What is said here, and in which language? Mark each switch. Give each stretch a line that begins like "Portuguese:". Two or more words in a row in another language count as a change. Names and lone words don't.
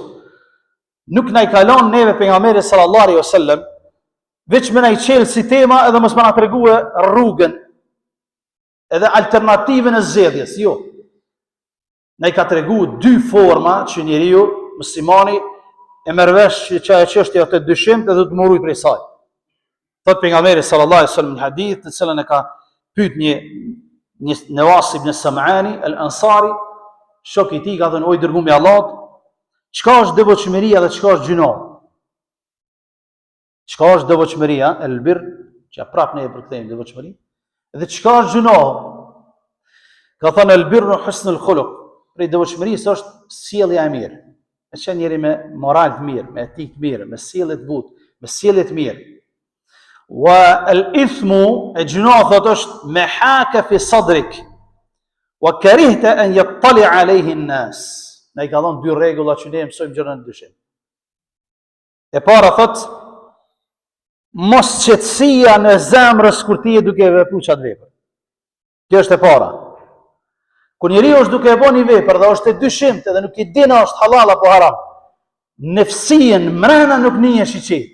Albanian: Nuk na i kalon neve pejgamberi
Arabic: صلى الله عليه وسلم
Albanian: veç me na i çel si tema edhe mos më na tregue rrugën edhe alternativën e zgjedhjes, jo. Na i ka tregu 2 forma që njeriu muslimani e merr vesh që ajo çështje të dyshimit dhe do të moroj prej saj. Thot pejgamberi
Arabic: صلى الله عليه وسلم
Albanian: në hadith, të cilën e ka pyet një Nawas ibn Sam'ani al-Ansari, shok i tij ka thënë: "O i dërguar i Allahut, çka është devotshmëria dhe çka është gjuna?" Çka është devotshmëria, el-birr, që prapë ne e përkthejmë devotshmëri, dhe çka është gjuna?
Arabic: Ka thënë: "البر حسن الخلق."
Albanian: Prej devotshmërisë është sjellja e mirë. Me qenë njeri me moral të mirë, me etik të mirë, me sjellje të butë, me sjellje të mirë.
Arabic: والإثم,
Albanian: e gjuna thot është
Arabic: ما حاك في صدرك وكرهت أن يطلع عليه الناس.
Albanian: Ne i ka dhënë 2 rregulla që ne mësojmë gjërën e dyshim. E para thot mos qetësia në zemrës kur ti je duke vepruar çat vepër. Kjo është e para. Kur njeriu është duke e bën një vepër dhe është e dyshimt edhe nuk i din a është halal apo haram, nefsien mrena nuk ndihesh i qetë.